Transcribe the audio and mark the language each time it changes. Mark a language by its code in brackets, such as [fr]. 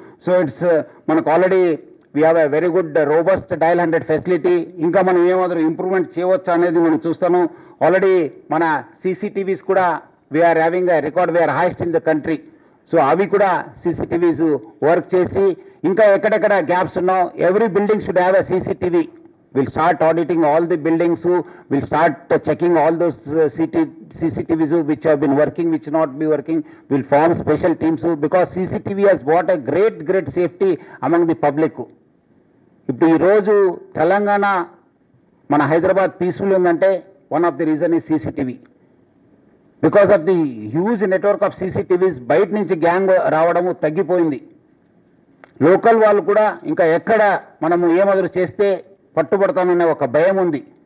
[en] so it's [te] మనకు [en] Already we have a very good robust dial 100 facility. [te] ఇంకా మనం ఏమాత్రం ఇంప్రూవ్మెంట్ చేయవచ్చు అనేది మనం చూస్తాను. ఆల్రెడీ మన సీసీటీవీస్ కూడా [en] We are having a record, we are highest in the country. [te] So అవి కూడా సీసీటీవీస్ వర్క్ చేసి ఇంకా ఎక్కడెక్కడ గ్యాప్స్ ఉన్నావు, [en] Every building should have a CCTV. We'll start auditing all the buildings. We'll start checking all those CCTVs which have been working, which not be working. We'll form special teams because CCTV has brought a great safety among the public. [te] ఇప్పుడు ఈరోజు తెలంగాణ మన Hyderabad peaceful ఉందంటే [en] One of the reason is CCTV. Because of the huge network of CCTVs [te] బయట నుంచి gang రావడము తగ్గిపోయింది. Local వాళ్ళు కూడా ఇంకా ఎక్కడ మనము ఏమదురు చేస్తే పట్టుబడతాననే ఒక భయం ఉంది.